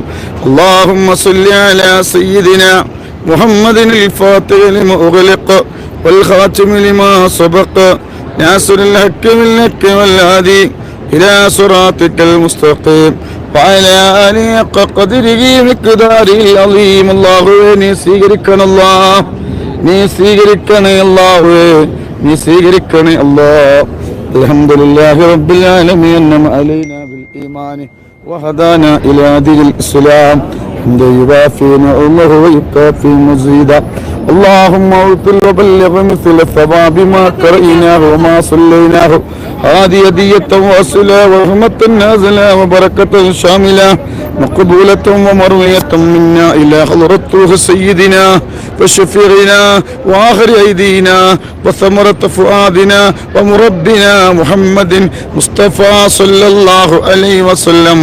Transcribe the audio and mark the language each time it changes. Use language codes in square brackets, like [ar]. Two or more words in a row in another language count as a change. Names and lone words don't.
[ar] اللهم صل على سيدنا محمد الفاتح لما أغلق والخاتم لما سبق ناصر الحق بالحق والهادي إلى صراطك المستقيم وعلى آله حق قدره مقداره العظيم. [ml] അല്ലാഹുവേ നീ സ്വീകരിക്കണം അല്ലാഹ്, നീ സ്വീകരിക്കണേ അല്ലാഹുവേ, നീ സ്വീകരിക്കണേ അല്ലാഹ്. [ar] الحمد لله رب العالمين أنعم علينا بالإيمان وهدانا إلى دين الإسلام حمدا يوافي نعمه ويكافئ مزيده. اللهم اغفر وبلغ مثل الثواب ما قرأناه وما صليناه هذه هدية واصلة ورحمة نازلة وبركة شاملة مقبولة ومروية منا إلى حضرة سيدنا وشفيعنا وآخر أيدينا وثمرة فؤادنا ومربنا محمد مصطفى صلى الله عليه وسلم.